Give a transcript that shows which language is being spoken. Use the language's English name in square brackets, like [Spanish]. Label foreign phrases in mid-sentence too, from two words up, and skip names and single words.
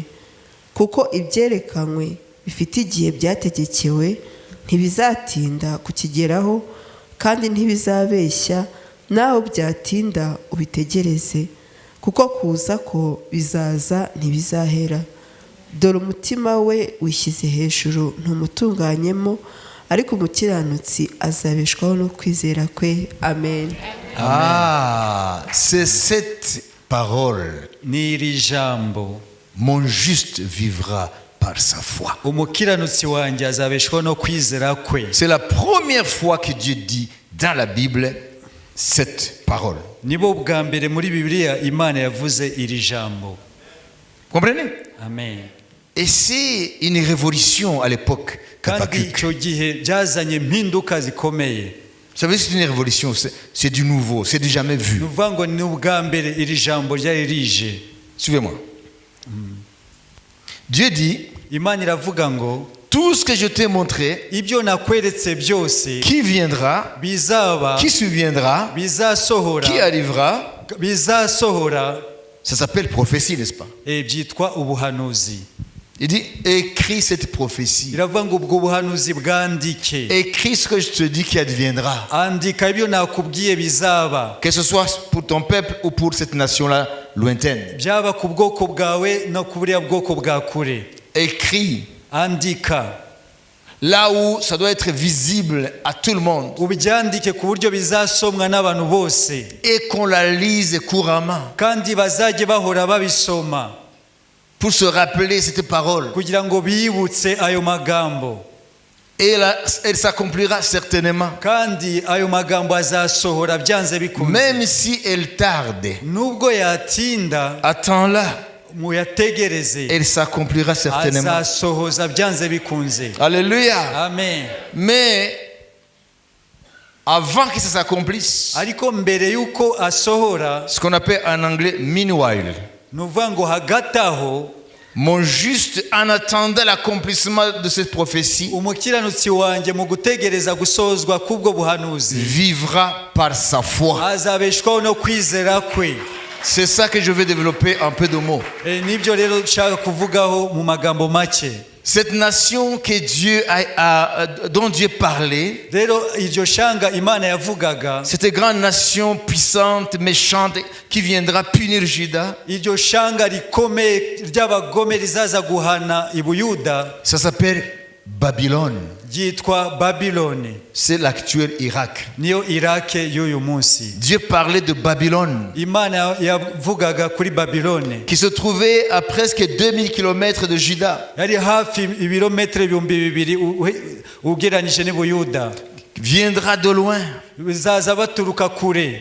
[Kinyarwanda] Kuko ibyerekanywe bifite igihe byategekewe, ntibizatinda kukigeraho, kandi ntibizabeshya, naho byatinda ubitegereze, kuko kuza ko bizaza ntibizahera. Dore umutima we wishyize hejuru ntumutunganyemo, ariko umukiranutsi azabeshwaho no kwizera kwe. Amen. [French] Ah, c'est cette parole. [Kinyarwanda] Ni iri jambo. [French] Mon juste vivra par sa foi. [Kinyarwanda] Umukiranutsi wanjye azabeshwaho no kwizera kwe. [French] C'est la première fois que Dieu dit dans la Bible cette parole. [Kinyarwanda] Nibo bwa mbere muri Bibiliya Imana yavuze iri jambo. [French] Comprenez? Amen. Et c'est une révolution à l'époque. [Kinyarwanda] Kandi icyo gihe byazanye mpinduka zikomeye. [French] Vous savez, c'est une révolution, c'est du nouveau, c'est du jamais vu. [Kinyarwanda] Nuvuga ngo ni ubwa mbere iri jambo ryari rije. [French] Suivez-moi. Dieu dit, [Kinyarwanda] Imana iravuga ngo [French] tout ce que je t'ai montré, [Kinyarwanda] ibyo nakweretse byose, [French] qui viendra, [Kinyarwanda] bizaba, [French] qui surviendra, [Kinyarwanda] bizasohora, [French] qui arrivera, [Kinyarwanda] bizasohora, [French] ça s'appelle prophétie, n'est-ce pas? [Kinyarwanda] byitwa ubuhanuzi. [French] Il dit, écris cette prophétie. [Kinyarwanda] Iravuga ngo ubwo buhanuzi bwandike. [French] Écris ce que je te dis qui adviendra. [Kinyarwanda] Andika ibyo nakubwiye bizaba. [French] Que ce soit pour ton peuple ou pour cette nation-là lointaine. [Kinyarwanda] Byaba ku bwoko bwawe no ku buriya bwoko bwa kure. [French] Écris. [Kinyarwanda] Andika. [French] Là où ça doit être visible à tout le monde. [Kinyarwanda] Ubyandike ku buryo bizasomwa n'abantu bose. [French] Et qu'on la lise couramment. [Kinyarwanda] Kandi bazajye bahora babisoma. [French] pour se rappeler cette parole. [Kinyarwanda] kugira ngo bibutse ayo magambo, [French] Et elle s'accomplira certainement. [Kinyarwanda] kandi ayo magambo azasohora byanze bikunze. [French] Même si elle tarde, [Kinyarwanda] Nubwo yatinda, [French] attends-la. [Kinyarwanda] muyategereze, [French] Elle s'accomplira certainement. [Kinyarwanda] azasohoza byanze bikunze. [French] Alléluia. Amen. Mais avant que ça s'accomplisse, [Kinyarwanda] Ariko mbere yuko asohora, [French] ce qu'on appelle en anglais meanwhile, [Kinyarwanda] nuvuga ngo hagati aho, [French] mon juste en attendant l'accomplissement de cette prophétie [Kinyarwanda] umukiranutsi wanjye mu gutegereza gusozwa kubwo buhanuzi [French] vivra par sa foi. [Kinyarwanda] azabeshwaho no kwizera kwe. [French] C'est ça que je vais développer en peu de mots. [Kinyarwanda] Nibyo rero nshaka kuvugaho mu magambo make. [French] Cette nation que dont Dieu parlait, [Kinyarwanda] Rero iryo shanga Imana yavugaga, [French] cette grande nation puissante, méchante, qui viendra punir Juda, [Kinyarwanda] iryo shanga rikomeye ry'abagome rizaza guhana i Buyuda, [French] ça s'appelle Babylone. [Kinyarwanda] ryitwa Babiloni. [French] C'est l'actuel Irak. [Kinyarwanda] Niyo Irake y'uyu munsi. [French] Dieu parlait de Babylone, [Kinyarwanda] Imana yavugaga kuri Babiloni, [French] qui se trouvait à presque 2000 km de Juda, [Kinyarwanda] yari hafi ibirometero 2000 ugereranyije n'i Buyuda. [French] viendra de loin, [Kinyarwanda] Bizaza baturuka kure